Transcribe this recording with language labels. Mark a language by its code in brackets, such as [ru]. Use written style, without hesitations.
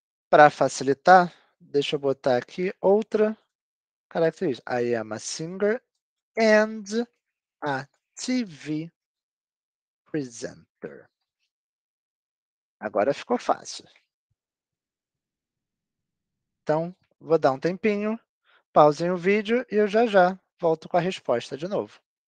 [pt] Para facilitar, deixa eu botar aqui outra característica. [en] I am a singer and a TV presenter. [pt] Agora ficou fácil. Então, vou dar um tempinho, pausem o vídeo e eu já já volto com a resposta de novo.